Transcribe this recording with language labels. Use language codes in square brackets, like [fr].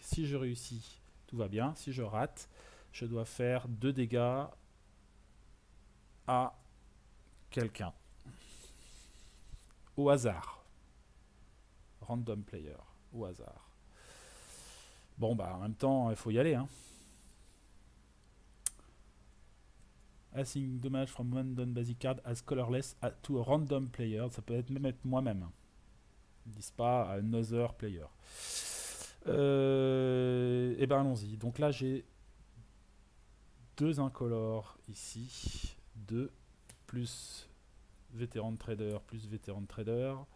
[fr] Si je réussis, tout va bien. Si je rate, je dois faire 2 dégâts à quelqu'un. Au hasard. [en] Random player. [fr] Au hasard. Bon, bah en même temps, il faut y aller. Hein. [en] Assign damage from one non-basic card as colorless to a random player. [fr] Ça peut être même être moi-même. Ils disent pas [en] another player. [fr] Et ben allons-y. Donc là, j'ai 2 incolores ici. 2 plus vétéran de trader plus vétéran de trader.